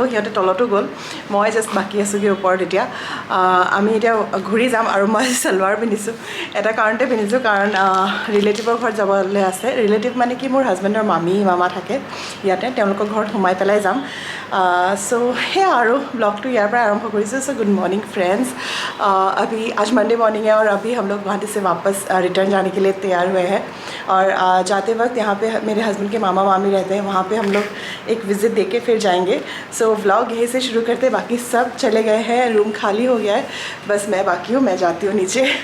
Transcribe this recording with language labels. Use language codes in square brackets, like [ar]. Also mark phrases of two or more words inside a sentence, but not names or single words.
[as] সিহঁতে তলতো গ'ল, মই জাষ্ট বাকী আছোঁগৈ ওপৰত। এতিয়া আমি এতিয়া ঘূৰি যাম আৰু মই চালৱাৰ পিন্ধিছোঁ। এটা কাৰণতে পিন্ধিছোঁ, কাৰণ ৰিলেটিভৰ ঘৰত যাবলৈ আছে। ৰিলেটিভ মানে কি, মোৰ হাজবেণ্ডৰ মামা থাকে ইয়াতে, তেওঁলোকৰ ঘৰত সোমাই পেলাই যাম। চ' সেয়া আৰু ব্লগটো ইয়াৰ পৰা আৰম্ভ কৰিছোঁ। [en] so good morning friends, [hi] अभी आज [en] Monday morning [hi] है और अभी हम लोग गुवाहाटी से वापस रिटर्न जाने के लिए तैयार हुए हैं। और जाते वक्त यहाँ पे मेरे हस्बैंड के मामा मामी रहते हैं, वहाँ पे हम लोग एक विज़िट दे के फिर जाएंगे। [en] so vlog [hi] यहीं से शुरू करते, बाकी सब चले गए हैं, रूम खाली हो गया है, बस मैं बाकी हूँ, मैं जाती हूँ नीचे।